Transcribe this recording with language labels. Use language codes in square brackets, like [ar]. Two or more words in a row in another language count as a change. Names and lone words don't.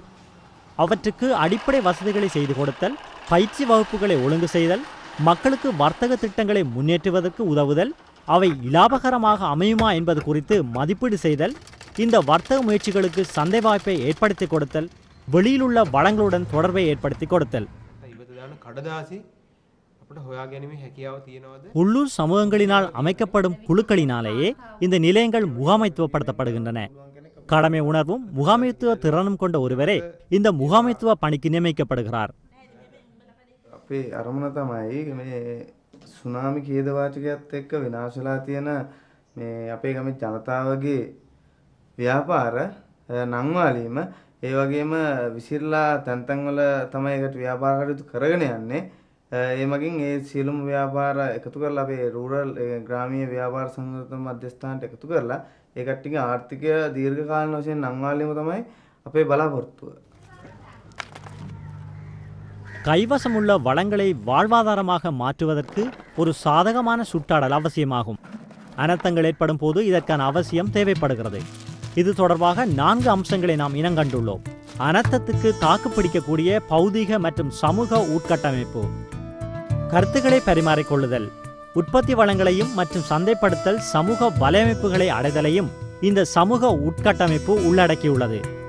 [ta] அவற்றுக்கு அடிப்படை வசதிகளை செய்து கொடுத்தல், பயிற்சி வகுப்புகளை ஒழுங்கு செய்தல், மக்களுக்கு வர்த்தக திட்டங்களை முன்னேற்றுவதற்கு உதவுதல், அவை இலாபகரமாக அமையுமா என்பது குறித்து மதிப்பீடு செய்தல், இந்த வர்த்தக முயற்சிகளுக்கு சந்தை வாய்ப்பை ஏற்படுத்தி கொடுத்தல், வெளியிலுள்ள வளங்களுடன் தொடர்பை ஏற்படுத்தி கொடுத்தல். உள்ளூர் சமூகங்களினால் அமைக்கப்படும் குழுக்களினாலேயே இந்த நிலையங்கள் முகாமைத்துவப்படுத்தப்படுகின்றன. கடமை உணர்வும் முகாமைத்துவ திறனும் கொண்ட ஒருவரே இந்த முகாமைத்துவ பணிக்கு நியமிக்கப்படுகிறார். [si] අපේ අරමුණ තමයි මේ සුනාමි කේදවාචකයත් එක්ක විනාශ වෙලා තියෙන මේ අපේ ගමේ ජනතාවගේ ව්‍යාපාර නංවාලීම ඒ වගේම විසිරලා තැන් තැන් වල තමයි ඒකට ව්‍යාපාර කටයුතු කරගෙන යන්නේ. ඒ මගින් ඒ සියලුම ව්‍යාපාර එකතු කරලා අපේ රූරල් ග්‍රාමීය ව්‍යාපාර සංගঠন මධ්‍යස්ථානට එකතු කරලා ඒ කට්ටියගේ ආර්ථිකය දීර්ඝ කාලීන වශයෙන් නංවාලීම තමයි අපේ බලාපොරොත්තුව. [ta] கைவசமுள்ள வளங்களை வாழ்வாதாரமாக மாற்றுவதற்கு ஒரு சாதகமான சுற்றாடல் அவசியமாகும். அனர்த்தங்கள் ஏற்படும் போது இதற்கான அவசியம் தேவைப்படுகிறது. இது தொடர்பாக 4 அம்சங்களை நாம் இனங்கண்டுள்ளோம். அனர்த்தத்துக்கு தாக்குப்பிடிக்கக்கூடிய பௌதீக மற்றும் சமூக உட்கட்டமைப்பு, கருத்துக்களை பரிமாறிக்கொள்ளுதல், உற்பத்தி வளங்களையும் மற்றும் சந்தைப்படுத்தல், சமூக வலையமைப்புகளை அடைதலையும் இந்த சமூக உட்கட்டமைப்பு உள்ளடக்கியுள்ளது.